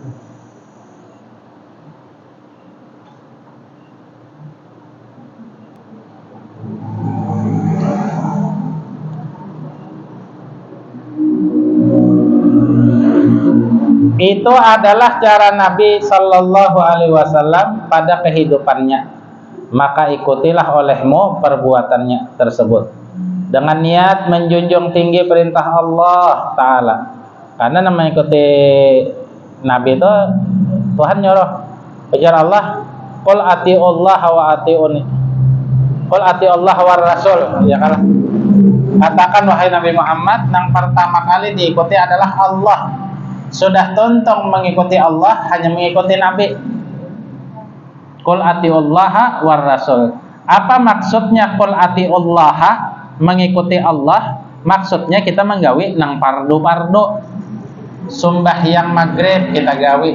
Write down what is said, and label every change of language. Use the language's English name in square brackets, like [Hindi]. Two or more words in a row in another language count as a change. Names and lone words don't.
[Indonesian] Itu adalah cara Nabi [Arabic] صلى الله عليه وسلم [Indonesian] pada kehidupannya. Maka ikutilah olehmu perbuatannya tersebut dengan niat menjunjung tinggi perintah Allah Ta'ala. Karena mengikuti Nabi itu Tuhan nyuruh ujar Allah, [Arabic] قل أطيعوا الله وأطيعوني قل أطيعوا الله والرسول, [Indonesian] ya kan? Katakan wahai Nabi Muhammad, yang pertama kali diikuti adalah Allah. Sudah tuntung mengikuti Allah, hanya mengikuti Nabi. [Arabic] قل أطيعوا الله والرسول. [Indonesian] Apa maksudnya [Arabic] قل أطيعوا الله, [Indonesian] mengikuti Allah? Maksudnya kita menggawi nang pardu-pardu. Sembahyang maghrib kita gawi.